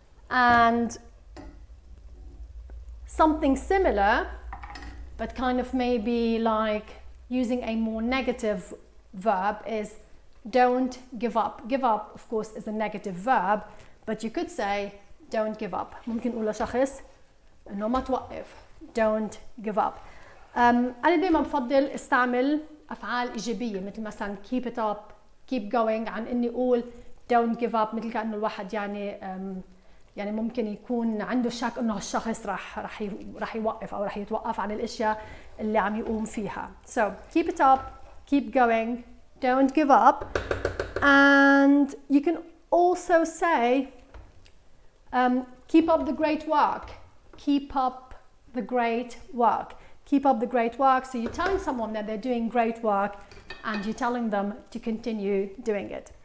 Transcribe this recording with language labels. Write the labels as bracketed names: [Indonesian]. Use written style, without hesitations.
[English] And something similar, but kind of maybe like using a more negative verb is don't give up. Give up, of course, is a negative verb, but you could say don't give up. [Arabic] ممكن نقول لشخص إنه ما توقف. [English] Don't give up. [Arabic] أنا دايما بفضل استعمل أفعال إيجابية مثل مثلا [English] keep it up, keep going [Arabic] عن إني أقول [English] don't give up [Arabic] مثل كأنه الواحد يعني ممكن يكون عنده شك إنه الشخص راح يوقف أو راح يتوقف عن الأشياء اللي عم يقوم فيها. [English] So keep it up, keep going, don't give up, and you can also say keep up the great work. Keep up the great work. Keep up the great work. So you're telling someone that they're doing great work and you're telling them to continue doing it.